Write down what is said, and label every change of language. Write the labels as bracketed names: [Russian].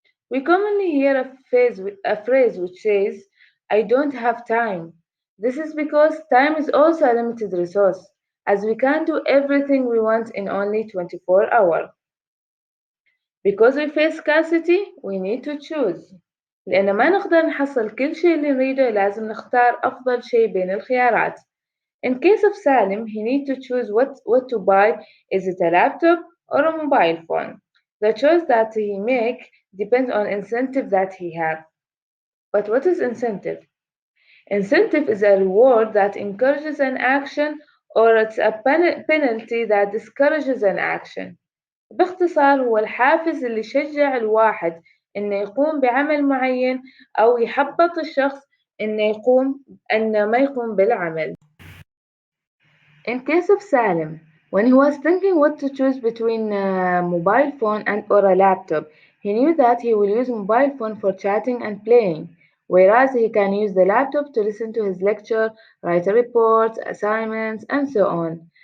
[English] We commonly hear a phrase which says, I don't have time. This is because time is also a limited resource, as we can't do everything we want in only 24 hours. Because we face scarcity, we need to choose. [Arabic] لأن ما نقدر نحصل كل شيء اللي نريده لازم نختار أفضل شيء بين الخيارات. [English] In case of Salim, he needs to choose what to buy. Is it a laptop or a mobile phone? The choice that he make depends on incentive that he have. But what is incentive? Incentive is a reward that encourages an action or it's a penalty that discourages an action. [Arabic] باختصار هو الحافز اللي يشجع الواحد إنه يقوم بعمل معين أو يحبط الشخص إنه ما يقوم بالعمل. [English] In case of Salim, when he was thinking what to choose between a mobile phone and or a laptop, he knew that he will use mobile phone for chatting and playing, whereas he can use the laptop to listen to his lecture, write reports, assignments, and so on.